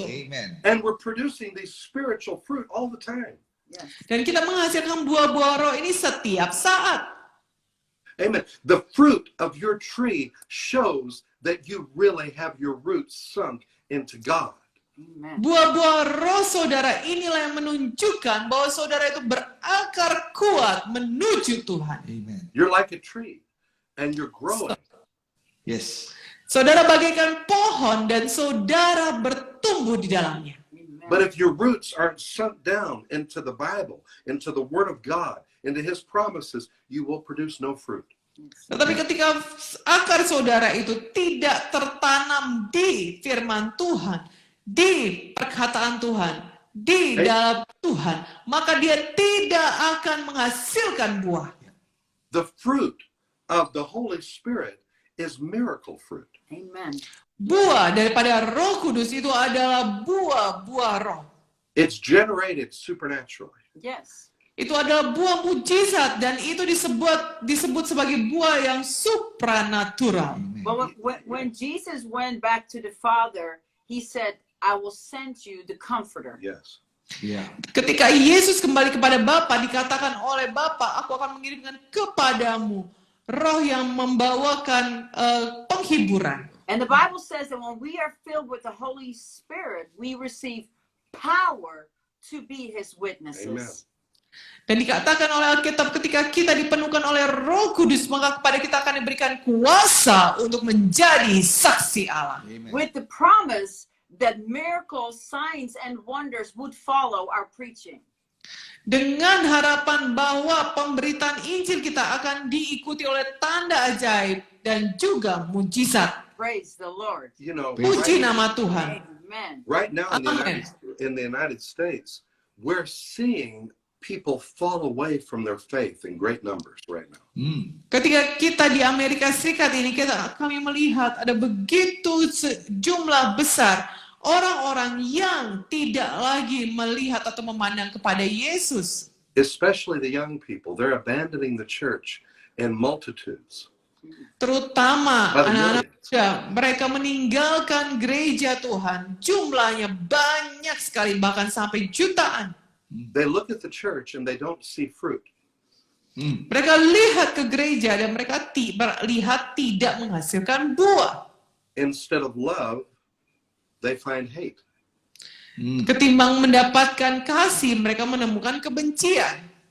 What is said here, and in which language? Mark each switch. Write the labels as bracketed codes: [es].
[en] Amen. And we're producing these spiritual fruit all the time. Yes. [id] Dan kita menghasilkan buah-buah roh ini setiap saat. [en] Amen. The fruit of your tree shows that you really have your roots sunk into God. Amen. [id] Buah-buah roh saudara inilah yang menunjukkan bahwa saudara itu berakar kuat menuju Tuhan. [en] Amen. You're like a tree and you're growing. Yes. [id] Saudara bagaikan pohon dan saudara bertumbuh di dalamnya. [en] Amen. But if your roots aren't sunk down into the Bible, into the Word of God, into His promises, you will produce no fruit. [id] Tetapi ketika akar saudara itu tidak tertanam di firman Tuhan, di perkataan Tuhan, di dalam Tuhan, maka dia tidak akan menghasilkan buah. [en] The fruit of the Holy Spirit is miracle fruit. Amen. [id] Buah daripada Roh Kudus itu adalah buah-buah roh. [en] It's generated supernaturally. Yes. [id] Itu adalah buah mujizat dan itu disebut sebagai buah yang supranatural. [en] Amen. But when Jesus went back to the Father, He said, I will send you the Comforter. Yes. Yeah. [id] Ketika Yesus kembali kepada Bapa, dikatakan oleh Bapa, aku akan mengirimkan kepadamu roh yang membawakan penghiburan. [en] And the Bible says that when we are filled with the Holy Spirit, we receive power to be His witnesses. Amen. [id] Dan dikatakan oleh Alkitab, ketika kita dipenuhkan oleh Roh Kudus, maka kepada kita akan diberikan kuasa untuk menjadi saksi Allah. [en] Amen. With the promise that miracles, signs, and wonders would follow our preaching. [id] Dengan harapan bahwa pemberitaan Injil kita akan diikuti oleh tanda ajaib dan juga mujizat. [en] Praise the Lord. You know, [id] Puji nama Tuhan. [en] Amen. right now Amen. in the United States, we're seeing people fall away from their faith in great numbers right now. [id] Ketika kita di Amerika Serikat ini, kami melihat ada begitu jumlah besar orang-orang yang tidak lagi melihat atau memandang kepada Yesus. [en] Especially the young people. They're abandoning the church in multitudes. [id] Terutama [en] By the [id] anak-anak [en] millions. [id] muda, mereka meninggalkan gereja Tuhan. Jumlahnya banyak sekali, bahkan sampai jutaan. [en] They look at the church and they don't see fruit. [id] Mereka lihat ke gereja dan mereka lihat tidak menghasilkan buah. [en] Instead of love, they find hate. [id] Ketimbang mendapatkan kasih, mereka menemukan kebencian.